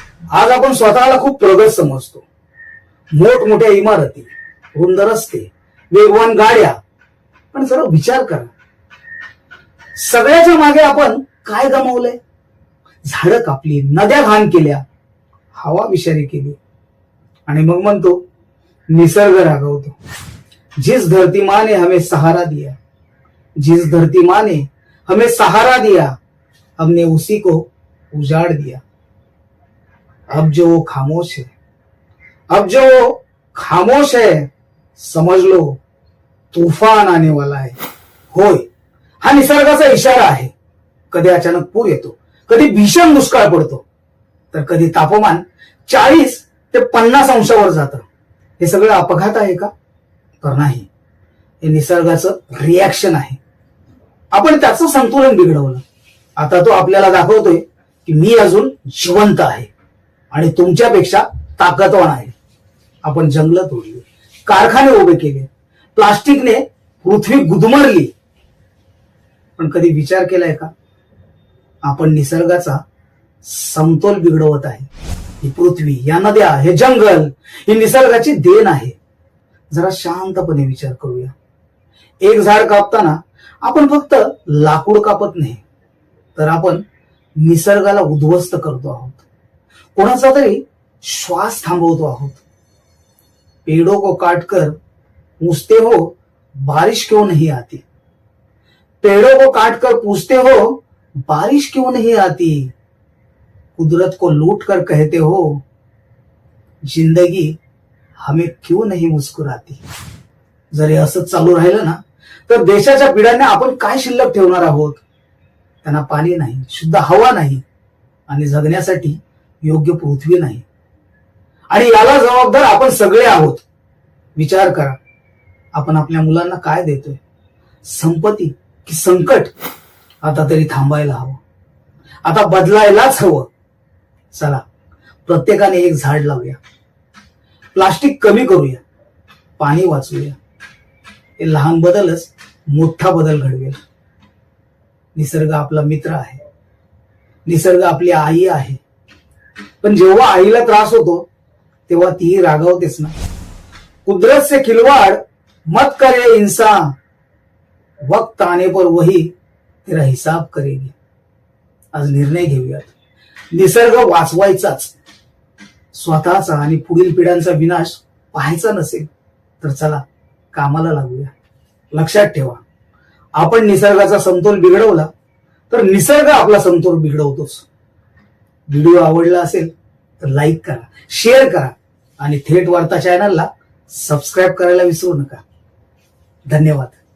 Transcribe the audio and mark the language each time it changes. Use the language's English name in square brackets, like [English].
[Marathi] आज आपण स्वतःला खूप प्रगत समजतो. मोठमोठ्या इमारती, रुंद रस्ते, वेगवान गाड्या, पण जरा विचार करा, सगळ्याच्या मागे आपण काय गमावलंय? झाडं कापली, नद्या घाण केल्या, हवा विषारी केली आणि मग म्हणतो निसर्ग रागवतो. [Hindi] जिस धरती माँ ने हमें सहारा दिया, जिस धरती माँ ने हमें सहारा दिया, हमने उसी को उजाड़ दिया. अब जो वो खामोश है, अब जो वो खामोश है, समझ लो तूफान आने वाला है. [Marathi] होय, हा निसर्गाचा इशारा आहे. कधी अचानक पूर येतो, कधी भीषण दुष्काळ पडतो, तर कधी तापमान 40 ते 50 अंशावर जातं. हे सगळं अपघात आहे का? तर नाही, हे निसर्गाचं रिॲक्शन आहे. आपण त्याचं संतुलन बिघडवलं. आता तो आपल्याला दाखवतोय की मी अजून जिवंत आहे आणि तुमच्यापेक्षा ताकदवान आहे. आपण जंगलं तोडली, कारखाने उभे केले, प्लास्टिकने पृथ्वी गुदमरली, पण कधी विचार केलाय का आपण निसर्गाचा समतोल बिघडवत आहे? ही पृथ्वी, या नद्या, हे जंगल, ही निसर्गाची देण आहे. जरा शांतपणे विचार करूया. एक झाड कापताना आपण फक्त लाकूड कापत नाही, तर आपण निसर्गाला उद्ध्वस्त करतो आहोत. कोणाचा तरी श्वास थांबवतो आहोत. [Hindi] पेड़ों को काटकर पूछते हो बारिश क्यों नहीं आती, पेड़ों को काटकर पूछते हो बारिश क्यों नहीं आती, कुदरत को लूट कर कहते हो जिंदगी हमें क्यों नहीं मुस्कुराती. [Marathi] जर हे असंच चालू राहिलं ना, तर देशाच्या पिढ्यांना आपण काय शिल्लक ठेवणार आहोत? त्यांना पाणी नाही, शुद्ध हवा नाही आणि जगण्यासाठी योग्य पृथ्वी नाही. आणि याला जबाबदार आपण सगळे आहोत. विचार करा, आपण आपल्या मुलांना काय देतोय? संपत्ती की संकट? आता तरी थांबायला हवं, आता बदलायलाच हवं. चला, प्रत्येकाने एक झाड लावूया, प्लास्टिक कमी करूया, पाणी वाचवूया. हे लहान बदलच मोठा बदल घडवेल. निसर्ग आपला मित्र आहे, निसर्ग आपली आई आहे. पण जेव्हा आईला त्रास होतो तेव्हा ती रागावतेच ना. [Hindi] कुदरत से खिलवाड़ मत करे इंसान, वक्त आने पर वही तेरा हिसाब करेगी. [Marathi] आज निर्णय घेऊयात, निसर्ग वाचवायचाच. स्वतःचा आणि पुढील पिढ्यांचा विनाश पाहायचा नसेल तर चला कामाला लागूया. लक्षात ठेवा, आपण निसर्गाचा समतोल बिघडवला तर निसर्ग आपला समतोल बिघडवतोच. व्हिडिओ आवडला असेल तर लाईक करा, शेअर करा आणि थेट वार्ता चॅनलला सबस्क्राईब करायला विसरू नका. धन्यवाद.